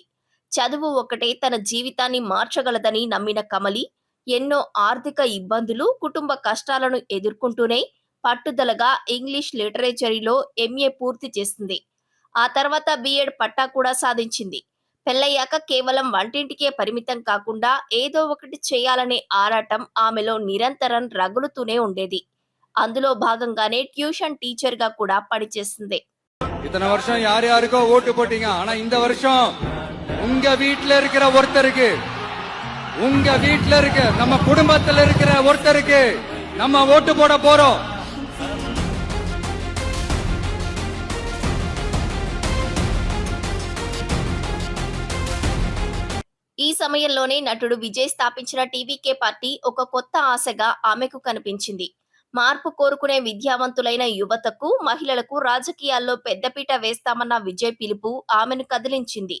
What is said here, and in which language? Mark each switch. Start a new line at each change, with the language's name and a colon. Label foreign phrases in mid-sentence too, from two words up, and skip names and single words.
Telugu: చదువు ఒక్కటే తన జీవితాన్ని మార్చగలదని నమ్మిన కమలి ఎన్నో ఆర్థిక ఇబ్బందులు, కుటుంబ కష్టాలను ఎదుర్కొంటూనే పట్టుదలగా
English: English literatureలో
Telugu: ఎంఏ పూర్తి చేసింది. ఆ తర్వాత బిఎడ్ పట్టా కూడా సాధించింది. పెళ్లయ్యాక కేవలం వంటింటికే పరిమితం కాకుండా ఏదో ఒకటి చేయాలనే ఆరాటం ఆమెలో నిరంతరం రగులుతూనే ఉండేది. అందులో భాగంగానే
English: tuition teacher
Telugu: గా కూడా పనిచేసింది.
Tamil: இத்தனை வருஷம் யார் யாருக்கோ ஓட்டு போட்டீங்க. ஆனா இந்த வருஷம் உங்க வீட்டுல இருக்கிற ஒருத்தருக்கு, உங்க வீட்டுல இருக்க நம்ம குடும்பத்துல இருக்கிற ஒருத்தருக்கு நம்ம ஓட்டு போட போறோம்.
Telugu: ఈ సమయంలోనే నటుడు విజయ్ స్థాపించిన టీవీకే పార్టీ ఒక కొత్త ఆశగా ఆమెకు కనిపించింది. మార్పు కోరుకునే విద్యావంతులైన యువతకు, మహిళలకు రాజకీయాల్లో పెద్దపీట వేస్తామన్న విజయ్ పిలుపు ఆమెను కదిలించింది.